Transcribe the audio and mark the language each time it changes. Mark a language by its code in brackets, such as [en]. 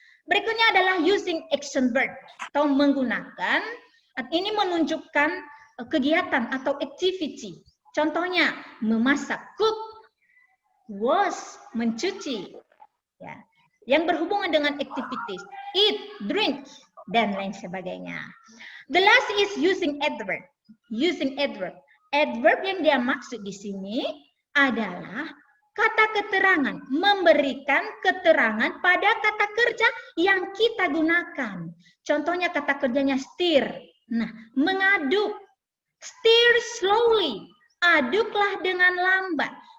[id] Berikutnya adalah [en] using action verb [id] atau menggunakan, ini menunjukkan kegiatan atau activity. Contohnya memasak, cook, wash, mencuci, ya, yang berhubungan dengan activities, eat, drink, dan lain sebagainya. [en] The last is using adverb. Using adverb. [id] Adverb yang dia maksud di sini adalah kata keterangan, memberikan keterangan pada kata kerja yang kita gunakan. Contohnya kata kerjanya stir. Nah, mengaduk. [en] Stir slowly. [id] Aduklah dengan lambat.